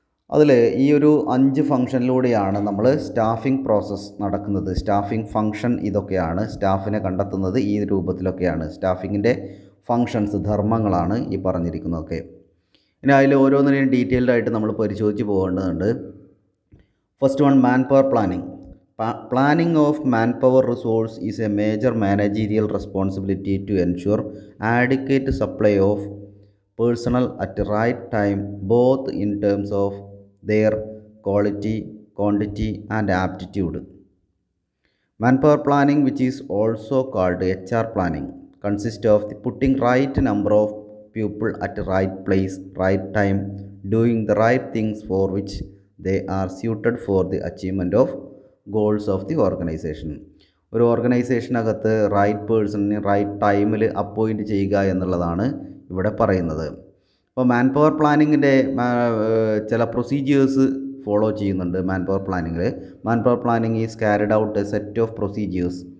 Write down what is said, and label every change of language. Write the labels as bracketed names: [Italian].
[Malayalam] അതിൽ ഈ ഒരു 5 ഫംഗ്ഷനിലൂടെയാണ് നമ്മൾ സ്റ്റാഫിംഗ് പ്രോസസ്സ് നടക്കുന്നത്. സ്റ്റാഫിംഗ് ഫംഗ്ഷൻ ഇതൊക്കെയാണ്. സ്റ്റാഫിനെ കണ്ടെത്തുന്നത് ഈ രൂപത്തിലൊക്കെയാണ്. സ്റ്റാഫിങ്ങിൻ്റെ ഫങ്ഷൻസ്, ധർമ്മങ്ങളാണ് ഈ പറഞ്ഞിരിക്കുന്നതൊക്കെ. ഇനി അതിൽ ഓരോന്നിനെയും ഡീറ്റെയിൽഡായിട്ട് നമ്മൾ പരിശോധിച്ച് പോകേണ്ടതുണ്ട്. [English] First one manpower planning. Planning of manpower resource is a major managerial responsibility to ensure adequate supply of personnel at the right time, both in terms of their quality, quantity and aptitude. Manpower planning, which is also called HR planning, consists of the putting right number of people at the right place, right time, doing the right things for which they are suited for the achievement of goals of the organisation. [Malayalam] ഒരു ഓർഗനൈസേഷനകത്ത് right പേഴ്സണിനെ right ടൈമിൽ appoint ചെയ്യുക എന്നുള്ളതാണ് ഇവിടെ പറയുന്നത്. അപ്പോൾ man power പ്ലാനിങ്ങിൻ്റെ ചില procedures follow ചെയ്യുന്നുണ്ട്. [English] Manpower planning is carried out a set of procedures.